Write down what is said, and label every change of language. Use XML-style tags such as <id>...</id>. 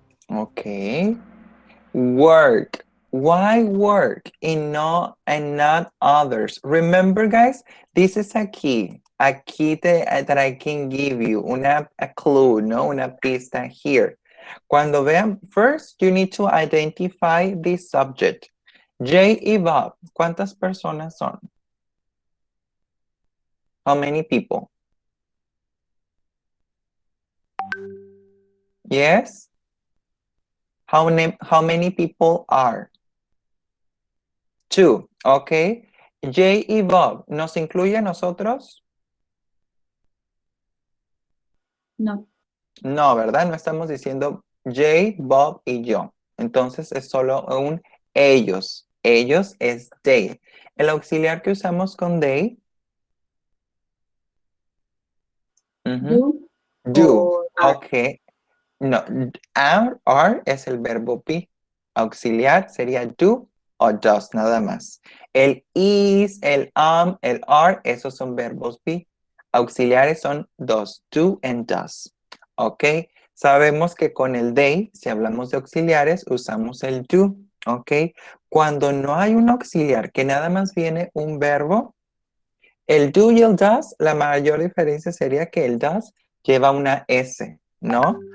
<en>Okay. Work. Why work and not others? Remember, guys, this is a key. A key that I can give you. A clue, no? Una pista here. Cuando vean, first you need to identify the subject.</en> <es>Jay y Bob, ¿cuántas personas son?</es> <en>How many people? Yes? How many people are? 2, ok.</en> <es>Jay y Bob, ¿nos incluye a nosotros? No. No, ¿verdad? No estamos diciendo Jay, Bob y yo. Entonces es solo un ellos. Ellos es they. El auxiliar que usamos con they.</es> <en>Do Do. or are.</en> <es>Ok. No, are es el verbo be. Auxiliar sería do o does, nada más. El is, el el are, esos son verbos be. Auxiliares son does, do and does. ¿Ok? Sabemos que con el they, si hablamos de auxiliares, usamos el do. ¿Ok? Cuando no hay un auxiliar, que nada más viene un verbo, el do y el does, la mayor diferencia sería que el does lleva una S, ¿no?</es>